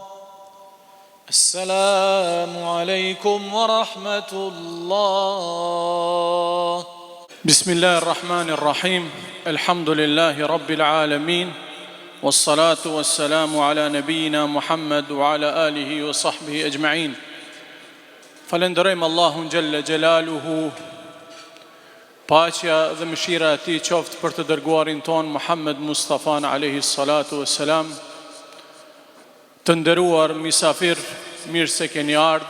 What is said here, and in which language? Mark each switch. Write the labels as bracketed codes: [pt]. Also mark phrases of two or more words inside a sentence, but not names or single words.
[ar] السلام عليكم ورحمة الله. بسم الله الرحمن الرحيم. الحمد لله رب العالمين والصلاة والسلام على نبينا محمد وعلى آله وصحبه أجمعين. [sq] Falenderojmë Allahun [ar] جل جلاله, [sq] paqja dhe mëshira e Tij qoftë për të dërguarin ton Muhammed Mustafan [ar] عليه الصلاة والسلام. [sq] Të nderuar misafir, mirë se keni ardhur.